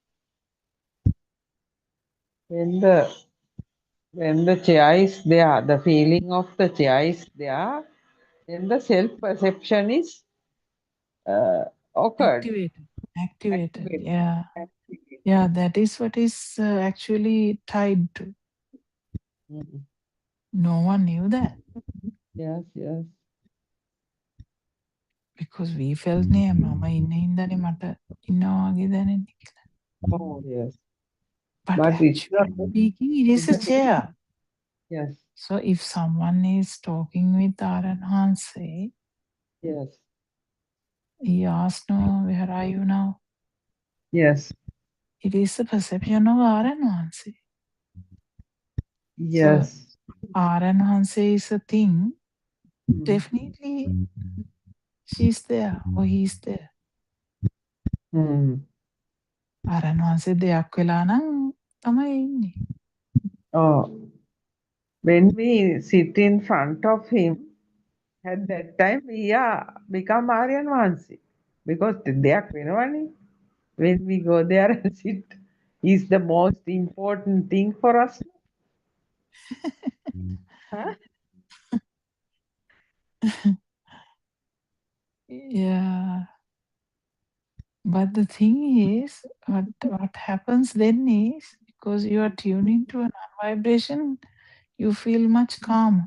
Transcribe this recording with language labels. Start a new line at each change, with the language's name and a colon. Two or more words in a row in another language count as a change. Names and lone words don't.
English: When the chair is there, the feeling of the chair is there, then the self perception is occurred. Activated. Activated. Yeah. Activated. Yeah, that is what is actually tied to. Mhm. No one knew that. Yes, yes. Because we felt
Sinhala: නේ මම ඉන්න හින්දානේ මට ඉන්නවා වගේ දැනෙන්නේ කියලා.
English: Oh, yes. But But it's actually not. speaking, it is a chair. Yes, So if someone is talking with Aran Hanse, yes, he asks, no, where are you now? yes, It is the perception of Aran Hanse. yes. Aran Hanse is a thing. Mm. Definitely she's there or he's there. Mm.
Sinhala: Aran Hanse දෙයක් වෙලා නම් තමයි ඉන්නේ.
English: Oh, when we sit in front of him, at that time we are become Aryan Vansi.
Sinhala: Because දෙයක් වෙනවනේ.
English: When we go there and sit, is the most important thing for us. Huh? Yeah. But the thing is, what happens then is, because you are tuned into a non-vibration, you feel much calmer.